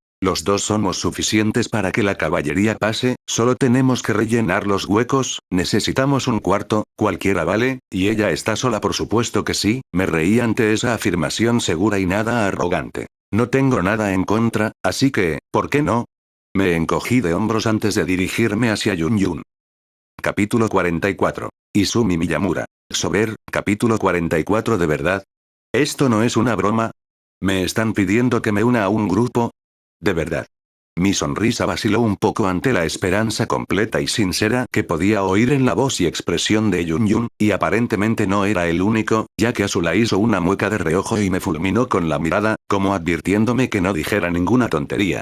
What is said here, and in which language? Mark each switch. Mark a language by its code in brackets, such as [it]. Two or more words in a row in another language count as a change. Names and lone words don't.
[es] Los dos somos suficientes para que la caballería pase, solo tenemos que rellenar los huecos, necesitamos un cuarto, cualquiera vale, y ella está sola por supuesto que sí, me reí ante esa afirmación segura y nada arrogante. No tengo nada en contra, así que, ¿por qué no? Me encogí de hombros antes de dirigirme hacia Yun. Capítulo 44. Izumi Miyamura. Sober, capítulo 44 ¿de verdad? ¿Esto no es una broma? ¿Me están pidiendo que me una a un grupo? ¿De verdad? Mi sonrisa vaciló un poco ante la esperanza completa y sincera que podía oír en la voz y expresión de Yun, y aparentemente no era el único, ya que Azula hizo una mueca de reojo y me fulminó con la mirada, como advirtiéndome que no dijera ninguna tontería.